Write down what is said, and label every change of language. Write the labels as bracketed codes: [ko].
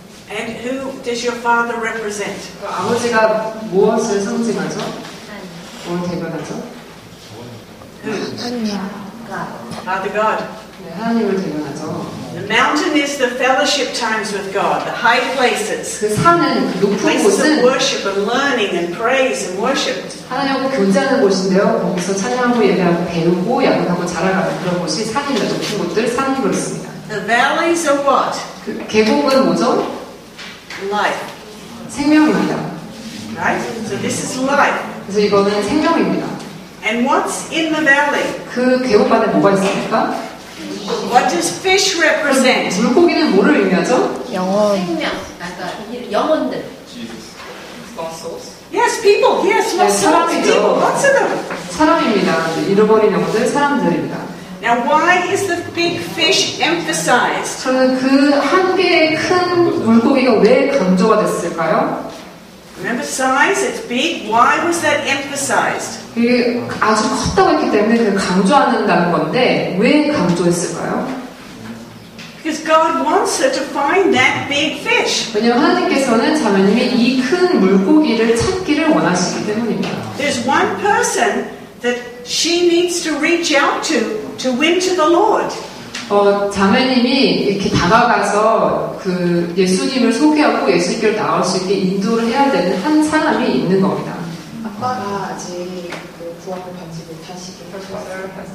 [en] And who does your father represent? [ko] 아버지가 무엇을 상징하죠? 뭘 대변하죠? [en] Father God. [ko] 네, 하나님을 대변하죠. [en] The mountain is the fellowship times with God, the high places. [ko] 그 산은, 그 높은 [en] Places of [ko] 곳은 [en] worship and learning and praise and worship. [ko] 하나님하고 교제하는 곳인데요. 거기서 찬양하고 예배하고 배우고 야근하고 자라가는 그런 곳이 산입니다. 높은 곳들, 산이 그렇습니다. [en] The valleys are what? [ko] 그 계곡은 뭐죠? [en] Life. [ko] 생명입니다. [en] Right? So this is life. [ko] 그래서 이거는 생명입니다. [en] And what's in the valley? [ko] 그 계곡 안에 뭐가 있습니까? [en] What does fish represent? [ko] 물고기는 뭐를 의미하죠? 생명, 영혼들. [en] Yes, people. Yes, lots of people. Lots of them. [ko] 사람입니다. 잃어버린 영혼들, 사람들입니다. [en] Now, why is the big fish emphasized? [ko] 저는 그 한 개의 큰 물고기가 왜 강조가 됐을까요? [en] Remember size? It's big. Why was that emphasized? [ko] 그게 아주 컸다고 했기 때문에 그 강조한다는 건데 왜 강조했을까요? [en] Because God wants her to find that big fish. [ko] 왜냐하면 하나님께서는 자매님이 이 큰 물고기를 찾기를 원하시기 때문입니다. [en] There's one person that she needs to reach out to win to the Lord. [ko] 자매님이 이렇게 다가가서 그 예수님을 소개하고 예수님께로 나올 수 있게 인도를 해야 되는 한 사람이 있는 겁니다. 아빠가 아직 그 구원을 받지 못하시긴 하셨어요.